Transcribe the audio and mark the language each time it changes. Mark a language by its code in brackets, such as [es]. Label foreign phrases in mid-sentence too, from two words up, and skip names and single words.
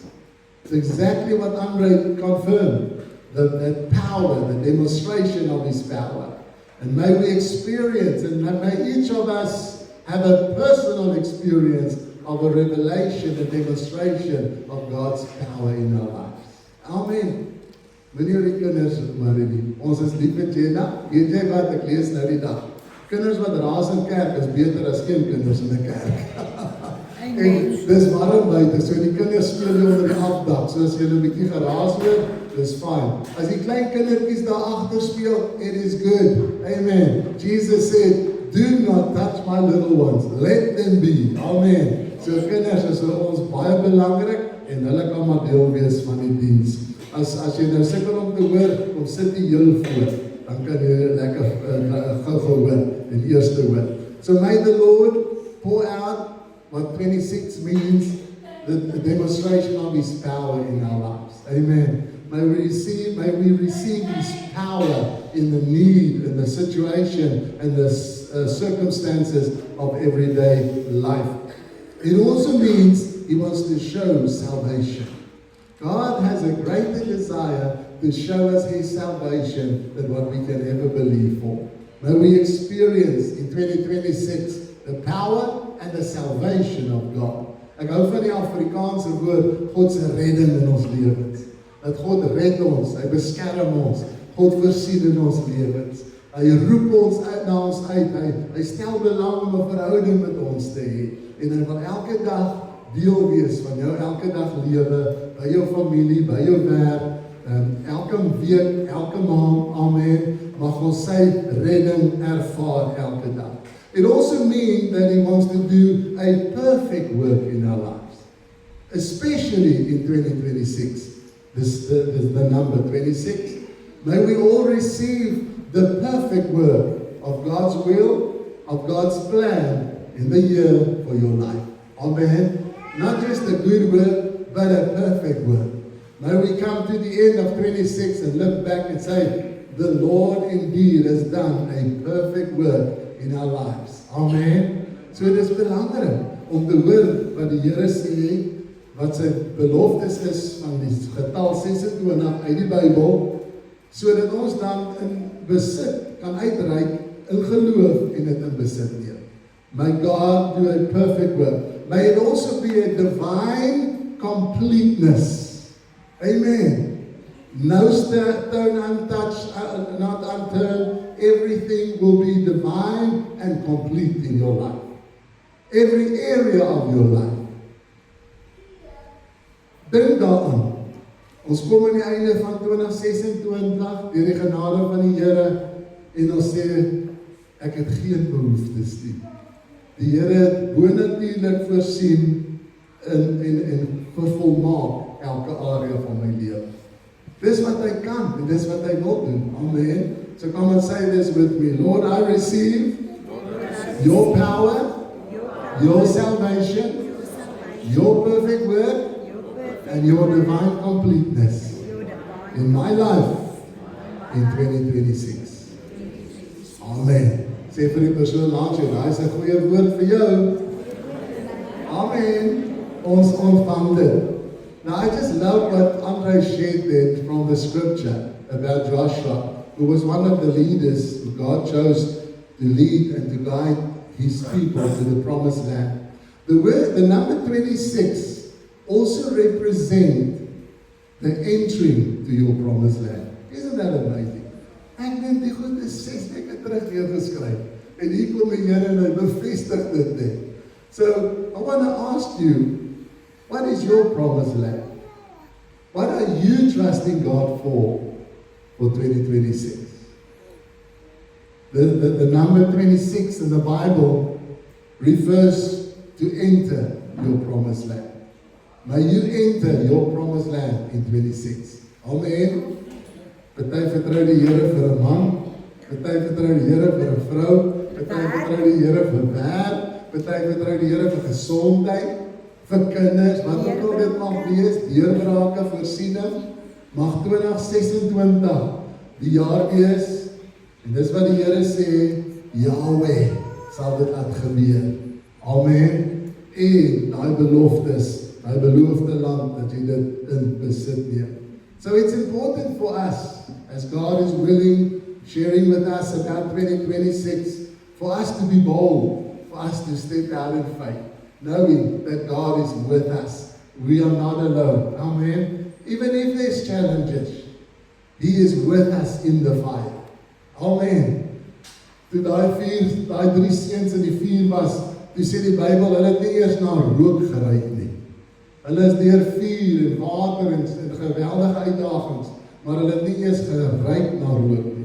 [en] It's exactly what Andre confirmed, that power, the demonstration of His power. And may we experience, and may each of us have a personal experience of a revelation, a demonstration of God's power in our lives. Amen. [af] Meneer die kinders, Marie, ons is lief met Jenna. Weet jy wat, ek lees nou die dag. Kinders wat raas in kerk is beter as geen kinders in 'n kerk. En dis warm buite, so die kinders speel hier onder die afdak. So as jy 'n bietjie geraas hoor, dis fine. As die klein kindertjies daar agter speel, [en] it is good. Amen. Jesus said, do not touch my little ones. Let them be. Amen. [af] So kinders is vir ons baie belangrik en hulle kan maar deel wees van die diens. As jy nou sukkel om te hoor, kom sit die heel voor. Dan kan jy lekker gou hoor en eerste hoor. [en] So may the Lord pour out what 26 means, the demonstration of His power in our lives. Amen. May we receive His power in the need, in the situation, and the circumstances of everyday life. It also means He wants to show salvation. God has a greater desire to show us His salvation than what we can ever believe for. May we experience in 2026 the power and the salvation of God. [af] Ek hou van die Afrikaanse woord, God se redding in ons lewens. Dat God red ons, Hy beskerm ons, God voorsien in ons lewens. Hy roep ons na ons uit, hy stel belang om 'n verhouding met ons te hê. En hy wil elke dag deel wees van jou elke dag lewe, by jou familie, by jou werk, elke week, elke maand, amen, mag ons sy redding ervaar elke dag. [en] It also means that He wants to do a perfect work in our lives, especially in 2026. This is the number 26. May we all receive the perfect work of God's will, of God's plan in the year for your life. Amen. Not just a good work, but a perfect work. May we come to the end of 26 and look back and say, the Lord indeed has done a perfect work in our lives. Amen. [af] So dit is belangrik om te hoor wat die Here sê, wat sy beloftes is van die getal 26 uit die Bybel, sodat ons dan in besit kan uitreik in geloof en dit in besit neem. [en] May God do a perfect work. May it also be a divine completeness. Amen. No stone untouched, not unturned. Everything will be divine and complete in your life. Every area of your life. [af] Dink daaraan. Ons kom aan die einde van 2026 deur die genade van die Here en ons sê ek het geen behoeftes nie. Die Here het bonatuurlik voorsien en vervolmaak elke area van my lewe. Dis wat hy kan en dis wat hy wil doen. Amen. [en] So come and say this with me. Lord, I receive your power, your salvation, your perfect work, and your divine completeness in my life in 2026. Amen. [af] Sê vir die persoon langs jou, daai is 'n goeie woord vir jou. Amen. Ons ontvang dit. [en] Now I just love what Andre shared there from the scripture about Joshua, who was one of the leaders who God chose to lead and to guide His people to the promised land. The number 26 also represent the entry to your promised land. Isn't that amazing? [af] Ek dink die goed is 6 weke terug neergeskryf. En hier kom die Here en hy bevestig dit net. [en] So, I want to ask you, what is your promised land? What are you trusting God for 2026? The number 26 in the Bible refers to enter your promised land. May you enter your promised land in 26. Amen. [af] Party vertrou die Here vir 'n man, party vertrou die Here vir 'n vrou, party vertrou die Here vir werk, party vertrou die Here vir gesondheid, vir kinders, wat ook al dit mag wees, deurbrake, voorsiening. Mag 2026 die jaar wees, en dis wat die Here sê, Yahweh sal dit laat gebeur. Amen. En daai beloftes, daai beloofde land, dat jy dit in besit neem. [en] So it's important for us, as God is willing, sharing with us about 2026, for us to be bold, for us to step out in faith, knowing that God is with us. We are not alone. Amen. Even if there's challenges, He is with us in the fire. Amen. [af] Toe daai 3 seuns in die vuur was, toe sê die Bybel, hulle het nie eers na rook geruik nie. Hulle is deur vuur en water en geweldige uitdagings, maar hulle het nie eers geruik na rook nie.